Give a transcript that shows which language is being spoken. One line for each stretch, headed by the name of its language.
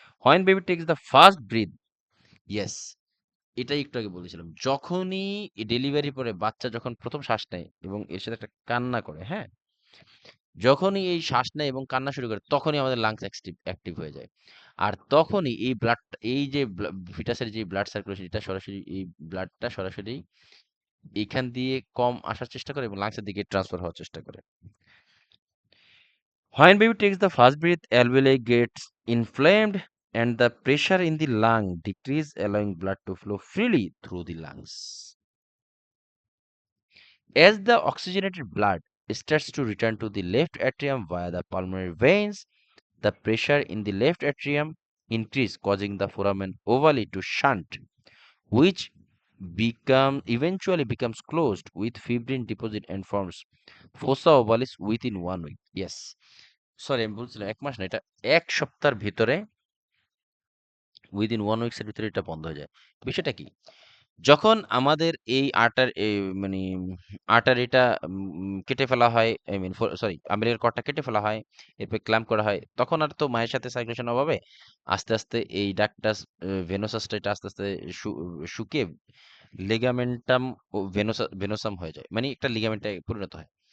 English: when baby takes the first breath,
Bangla: yes, এটাই একটু আগে বলেছিলাম, যখনই ডেলিভারি পরে বাচ্চা যখন প্রথম শ্বাস নেয় এবং এর সাথে একটা কান্না করে, হ্যাঁ, যখনই এই শ্বাস নেয় এবং কান্না শুরু করে, তখনই আমাদের লাংস অ্যাক্টিভ হয়ে যায়। আর তখনই এই ব্লাড, এই যে ফিটাসের যে ব্লাড সার্কুলেশন, এটা সরাসরি এই ব্লাডটা সরাসরি এইখান দিয়ে কম আসার চেষ্টা করে এবং লাংসের দিকে ট্রান্সফার হওয়ার চেষ্টা করে।
English: When baby takes the first breath, alveoli gets inflamed and the pressure in the lung decrease, allowing blood to flow freely through the lungs. As the oxygenated blood starts to return to the left atrium via the pulmonary veins, the pressure in the left atrium increases, causing the foramen ovale to shunt, which eventually becomes closed with fibrin deposit and forms fossa ovalis within 1 week. Yes.
Bangla: Sorry, আমি বলছিলাম 1 মাস না, এটা 1 সপ্তাহের ভিতরে,
English: within 1 weeks
Bangla: এর ভিতরে এটা বন্ধ হয়ে যায়। বিষয়টা কি? যখন আমাদের এই মানে আর্টারিটা কেটে ফেলা হয়,
English: I mean sorry
Bangla: আম্বিলিকাল কর্ডটা কেটে ফেলা হয়, এরপর ক্ল্যাম্প করা হয়, তখন আর তো মায়ের সাথে সার্কুলেশন অভাবে আস্তে আস্তে এই ডাক্টাস ভেনোসাসটা এটা আস্তে আস্তে শুকিয়ে লিগামেন্টাম ও ভেনোসাম হয়ে যায়, মানে একটা লিগামেন্টে পরিণত হয়।